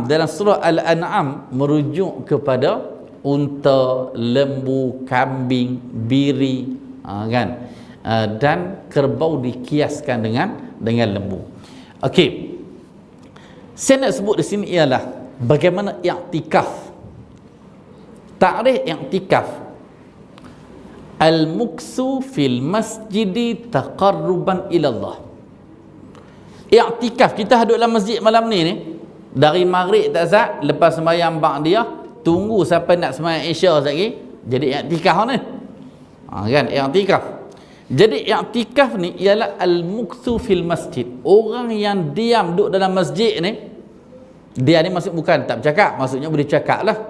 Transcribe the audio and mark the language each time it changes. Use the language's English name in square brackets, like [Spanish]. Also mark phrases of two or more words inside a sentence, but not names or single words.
[Malay] Dalam surah al-an'am merujuk kepada unta, lembu, kambing, biri, kan? Dan kerbau dikiaskan dengan lembu. Okey. Saya nak sebut di sini ialah bagaimana i'tikaf. Ta'rif i'tikaf. [Arabic] المكث في المسجد تقربا إلى الله. [Malay] I'tikaf, kita duduk dalam masjid malam ni dari maghrib tak sah, lepas sembahyang ba'diyah, tunggu sampai nak sembahyang isya lagi, jadi i'tikaf ni. Kan, i'tikaf. Jadi i'tikaf ni ialah [Arabic] المكث في المسجد. [Malay] Orang yang diam duduk dalam masjid ni, dia ni maksud bukan tak bercakap, maksudnya boleh cakap lah.